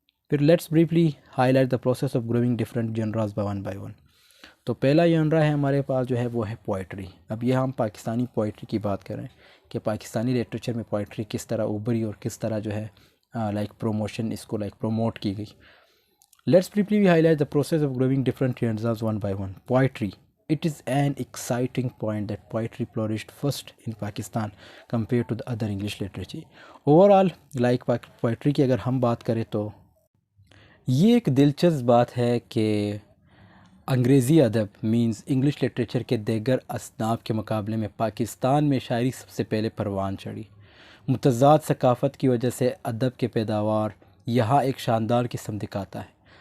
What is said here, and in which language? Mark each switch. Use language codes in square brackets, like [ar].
[en] پھر let's briefly highlight the process of growing different genres one by one. [ur] تو پہلا جنرا ہے ہمارے پاس جو ہے وہ ہے پوئٹری. اب یہ ہم پاکستانی پوئٹری کی بات کریں کہ پاکستانی لٹریچر میں پوئٹری کس طرح ابھری اور کس طرح جو ہے لائک پروموشن اس کو لائک پروموٹ کی گئی. [en] Let's briefly highlight the process of growing different genres one by one. Poetry. It is an exciting point that poetry flourished first in Pakistan compared to the other English literature. Overall, like poetry [ur] کی اگر ہم بات کریں تو یہ ایک دلچسپ بات ہے کہ انگریزی ادب مینز انگلش لٹریچر کے دیگر اصناف کے مقابلے میں پاکستان میں شاعری سب سے پہلے پروان چڑھی. متضاد ثقافت کی وجہ سے ادب کے پیداوار یہاں ایک شاندار قسم دکھاتا ہے.